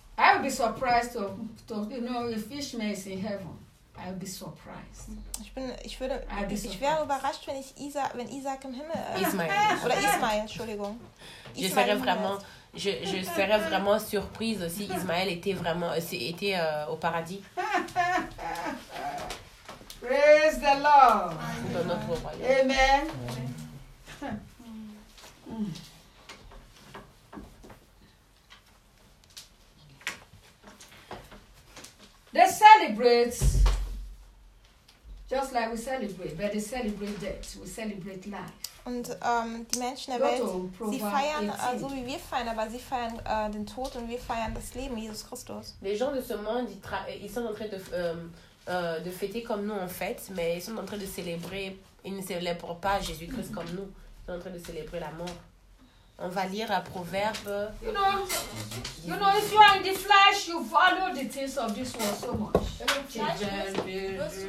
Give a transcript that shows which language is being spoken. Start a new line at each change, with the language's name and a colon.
English: I would be surprised to you know, if Ishmael is in heaven. I would be surprised.
German: Ich wäre überrascht, wenn ich Isaac im Himmel
French: Ismaël. Je serais vraiment surprise si Ismaël était au paradis.
English: Praise the Lord.
French: Dans notre royaume.
English: Amen. Amen. They celebrate. Just like we celebrate, but they celebrate death, we celebrate life.
German: Und die Menschen der Welt, sie feiern so wie wir feiern, aber sie feiern den Tod und wir feiern das Leben, Jesus Christus.
French: Les gens de ce monde, ils sont en train de fêter comme nous en fait, mais ils sont en train de célébrer, ils ne célèbrent pas Jésus Christ comme nous, ils sont en train de célébrer la mort. On va lire un proverbe.
English: You know, if you are in the flesh, you follow the things of this world so much.